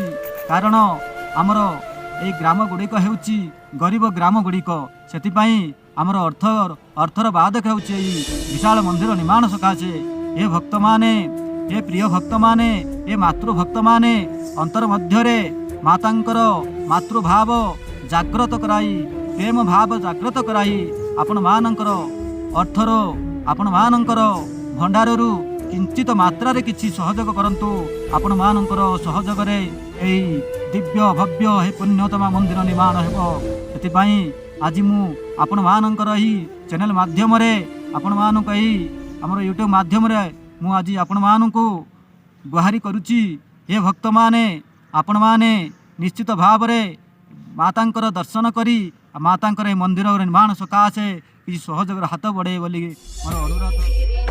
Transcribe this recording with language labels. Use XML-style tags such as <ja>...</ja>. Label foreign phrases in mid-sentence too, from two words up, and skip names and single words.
<or>କାରଣ ଆମର ଏହି ଗ୍ରାମ ଗୁଡ଼ିକ ହେଉଛି ଗରିବ ଗ୍ରାମ ଗୁଡ଼ିକ। ସେଥିପାଇଁ ଆମର ଅର୍ଥର ବାଧକ ହେଉଛି ଏହି ବିଶାଳ ମନ୍ଦିର ନିର୍ମାଣ ସକାଶେ। ଏ ଭକ୍ତମାନେ, ଏ ପ୍ରିୟ ଭକ୍ତମାନେ, ଏ ମାତୃଭକ୍ତମାନେ ଅନ୍ତର ମଧ୍ୟରେ ମାତାଙ୍କର ମାତୃଭାବ ଜାଗ୍ରତ କରାଇ ପ୍ରେମ ଭାବ ଜାଗ୍ରତ କରାଇ ଆପଣମାନଙ୍କର ଅର୍ଥର ଆପଣମାନଙ୍କର ଭଣ୍ଡାରରୁ କିଞ୍ଚିତ ମାତ୍ରାରେ କିଛି ସହଯୋଗ କରନ୍ତୁ ଆପଣମାନଙ୍କର ସହଯୋଗରେ ଏହି ଦିବ୍ୟ ଭବ୍ୟ ହେ ପୁଣ୍ୟତମା ମନ୍ଦିର ନିର୍ମାଣ ହେବ। ସେଥି ଆଜି ମୁଁ ଆପଣମାନଙ୍କର ଏହି ଚ୍ୟାନେଲ ମାଧ୍ୟମରେ ଆପଣମାନଙ୍କ ଏହି ଆମର ୟୁଟ୍ୟୁବ ମାଧ୍ୟମରେ ମୁଁ ଆଜି ଆପଣମାନଙ୍କୁ ଗୁହାରି କରୁଛି। ହେ ଭକ୍ତମାନେ ଆପଣମାନେ ନିଶ୍ଚିତ ଭାବରେ ମାତାଙ୍କର ଦର୍ଶନ କରି ମାତାଙ୍କର ମନ୍ଦିର ନିର୍ମାଣ ସକାଶେ କିଛି ସହଯୋଗ ହାତ ବଢ଼େ ବୋଲି ମୋର ଅନୁରୋଧ।</or>